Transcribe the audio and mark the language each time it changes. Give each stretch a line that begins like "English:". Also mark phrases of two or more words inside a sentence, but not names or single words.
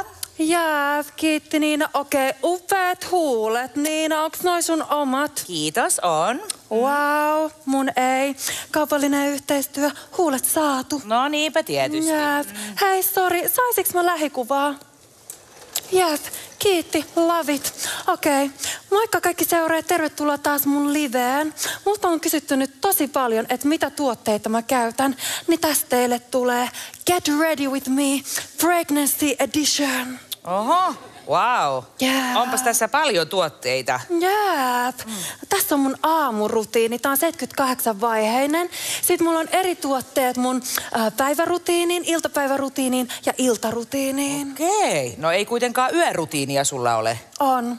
Finnish: Jää, kiitti Niina. Okei, upeat huulet. Niina, onks noi sun omat? Kiitos, on. Wow, mun ei. Kaupallinen yhteistyö, huulet saatu. No niinpä tietysti. Jää. Hei, sori, saisiks mä lähikuvaa? Jep, kiitti,
English: love it.
Finnish: Okei, moikka kaikki seuraajat, tervetuloa taas mun liveen. Multa on kysytty nyt tosi paljon, että mitä tuotteita mä käytän. Niin tästä teille tulee
English: Get Ready With Me Pregnancy Edition.
Finnish: Oho, wow.
English: Yeah.
Finnish: Onpas tässä paljon tuotteita. Jep. Tässä on mun aamurutiini. Tää on 78-vaiheinen. Sitten mulla on eri tuotteet mun päivärutiiniin, iltapäivärutiiniin ja iltarutiiniin. Okei. No ei kuitenkaan yörutiinia sulla ole. On.